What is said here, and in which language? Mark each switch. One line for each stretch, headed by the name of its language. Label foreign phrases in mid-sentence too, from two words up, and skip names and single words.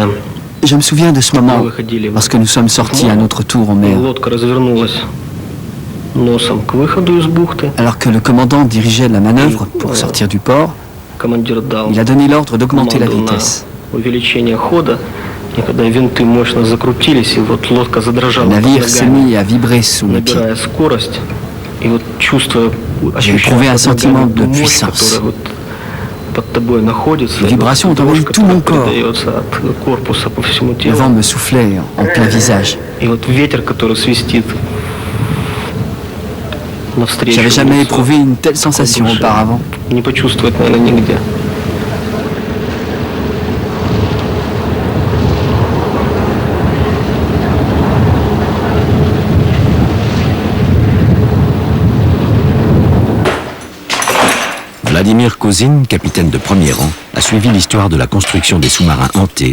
French: Je me souviens de ce moment, lorsque nous sommes sortis à notre tour en mer,
Russian: лодка развернулась носом к выходу из бухты.
French: alors que le commandant dirigeait la manœuvre pour sortir du port.
Russian: Командир дал
French: Il a donné l'ordre d'augmenter la vitesse.
Russian: увеличение хода, и когда винты мощно закрутились, и вот лодка задрожала
French: Le
Russian: под
French: navire s'est
Russian: ногами,
French: mis à vibrer sous mes pieds.
Russian: набирая скорость, и вот чувствуя,
French: J'ai
Russian: ощущая
French: éprouvé un
Russian: под
French: sentiment
Russian: ногами
French: de
Russian: ту мощь,
French: puissance.
Russian: которая вот под тобой находится,
French: Les
Russian: и вот
French: vibrations ont
Russian: дрожь,
French: envahi tout mon
Russian: которая
French: corps.
Russian: передается от корпуса по всему
French: Le
Russian: телу,
French: vent me soufflait en plein visage.
Russian: и вот ветер, который свистит навстречу.
French: J'avais jamais
Russian: вот,
French: éprouvé une telle sensation
Russian: душе.
French: auparavant.
Russian: Не почувствовать, наверное, нигде.
French: Vladimir Kozin, capitaine de premier rang, a suivi l'histoire de la construction des sous-marins hantés.